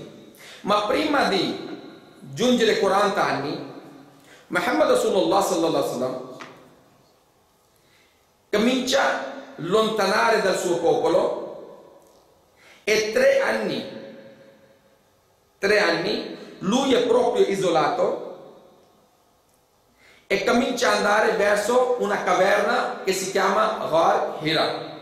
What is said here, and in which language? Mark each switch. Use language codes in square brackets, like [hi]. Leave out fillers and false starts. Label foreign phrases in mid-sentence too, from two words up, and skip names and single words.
[it] Ma prima di giungere 40 anni, Muhammad [ar] رسول الله صلى الله عليه وسلم [it] comincia a allontanare dal suo popolo, e 3 anni lui è proprio isolato e comincia ad andare verso una caverna che si chiama Ghar Hira.